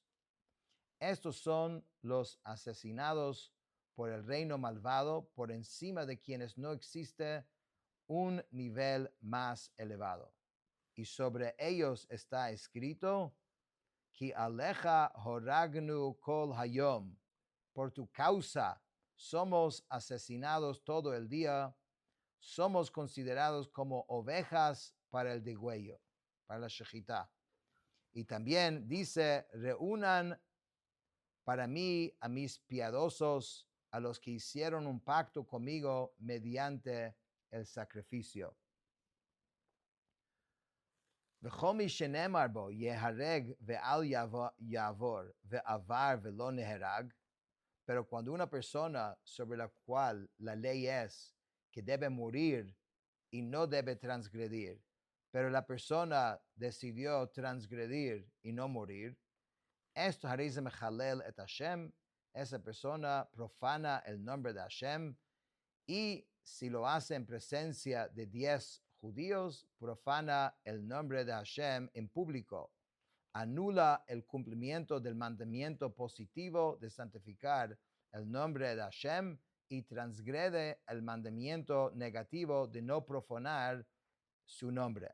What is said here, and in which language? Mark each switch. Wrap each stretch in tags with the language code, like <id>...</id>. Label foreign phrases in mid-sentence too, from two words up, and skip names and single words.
<es>Estos son los asesinados por el reino malvado, por encima de quienes no existe un nivel más elevado. Y sobre ellos está escrito,</es> <he>כי עליך הורגנו כל היום,</he> <es>por tu causa somos asesinados todo el día, somos considerados como ovejas para el degüello, para la shechita. Y también dice, reúnan para mí a mis piadosos, a los que hicieron un pacto conmigo mediante el sacrificio.</es> <he>וכל מי שנאמר בו יהרג ואל יעבור ועבר ולא נהרג,</he> <es>pero cuando una persona sobre la cual la ley es que debe morir y no debe transgredir, pero la persona decidió transgredir y no morir, esto haré</es> <he>זה מחלל את השם,</he> <es>esa persona profana el nombre de Hashem, y si lo hace en presencia de 10 judíos, profana el nombre de Hashem en público, anula el cumplimiento del mandamiento positivo de santificar el nombre de Hashem y transgrede el mandamiento negativo de no profanar su nombre.</es>